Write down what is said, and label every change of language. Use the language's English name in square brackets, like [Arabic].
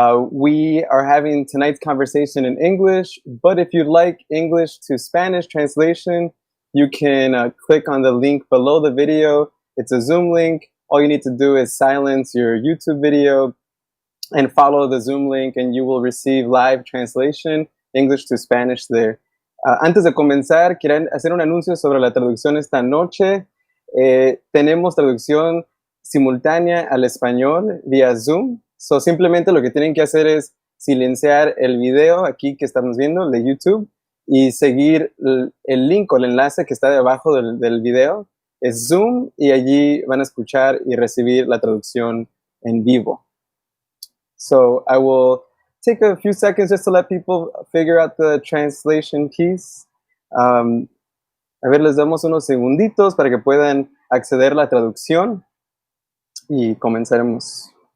[English] We are having tonight's conversation in English, but if you'd like English to Spanish translation, you can click on the link below the video. It's a Zoom link. All you need to do is silence your YouTube video and follow the Zoom link, and you will receive live translation, English to Spanish there. [Spanish] Antes de comenzar, quiero hacer un anuncio sobre la traducción esta noche. Tenemos traducción simultánea al español vía Zoom. So, simplemente lo que tienen que hacer es silenciar el video aquí que estamos viendo, de YouTube, y seguir el link o el enlace que está debajo del video. Es Zoom, y allí van a escuchar y recibir la traducción en vivo. [English] So I will take a few seconds just to let people figure out the translation piece. [Spanish] A ver, les damos unos segunditos para que puedan acceder a la traducción y comenzaremos.